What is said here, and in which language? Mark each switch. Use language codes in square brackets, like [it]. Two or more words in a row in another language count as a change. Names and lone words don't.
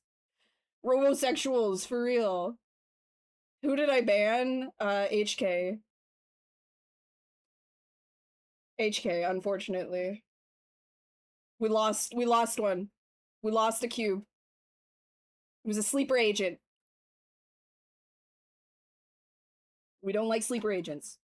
[en] Robosexuals, for real. Who did I ban? HK. HK, unfortunately. We lost one. We lost a cube. It was a sleeper agent. We don't like sleeper agents.